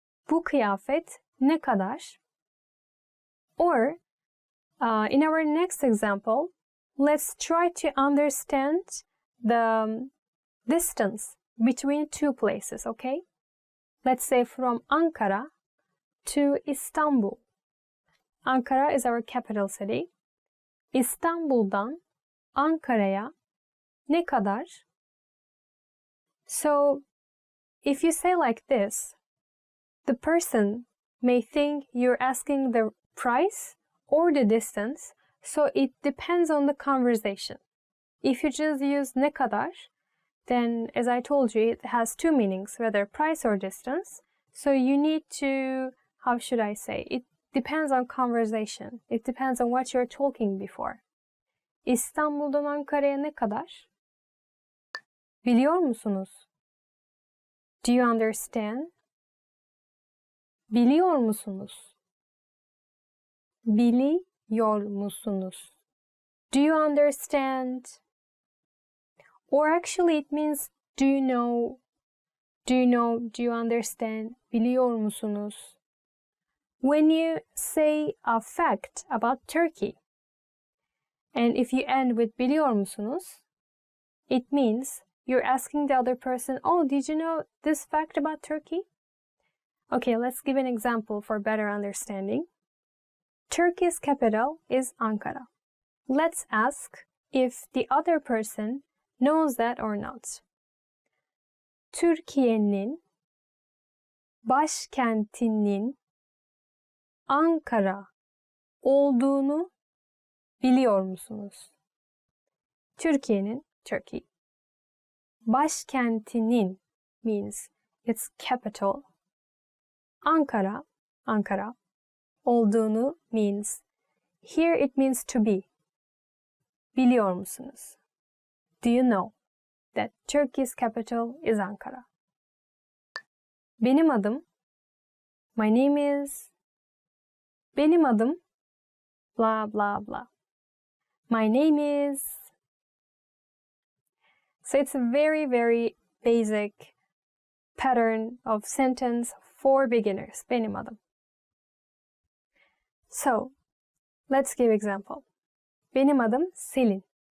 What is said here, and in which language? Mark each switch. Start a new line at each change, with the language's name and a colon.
Turkish: Bu kıyafet ne kadar?
English: Or, in our next example, let's try to understand the distance between 2 places, okay? Let's say from Ankara to Istanbul. Ankara is our capital city.
Turkish: İstanbul'dan Ankara'ya ne kadar?
English: So, if you say like this, the person may think you're asking the price or the distance, so it depends on the conversation. If you just use ne kadar, then as I told you, it has 2 meanings, whether price or distance. So you need to, how should I say, it depends on conversation. It depends on what you're talking before.
Turkish: İstanbul'dan Ankara'ya ne kadar? Biliyor musunuz?
English: Do you understand?
Turkish: Biliyor musunuz? Biliyor musunuz?
English: Do you understand? Or actually it means do you know? Do you know? Do you understand?
Turkish: Biliyor musunuz?
English: When you say a fact about Turkey, and if you end with biliyor musunuz, it means you're asking the other person, oh, did you know this fact about Turkey? Okay, let's give an example for better understanding. Turkey's capital is Ankara. Let's ask if the other person knows that or not.
Turkish: Türkiye'nin başkentinin Ankara olduğunu biliyor musunuz?
English: Türkiye'nin, Turkey. Başkentinin means its capital. Ankara, Ankara. Olduğunu means, here it means to be.
Turkish: Biliyor musunuz?
English: Do you know that Turkey's capital is Ankara?
Turkish: Benim adım,
English: my name is, benim adım, blah blah blah. My name is. So it's a very, very basic pattern of sentence for beginners.
Turkish: Benim adım.
English: So, let's give example.
Turkish: Benim adım Selin.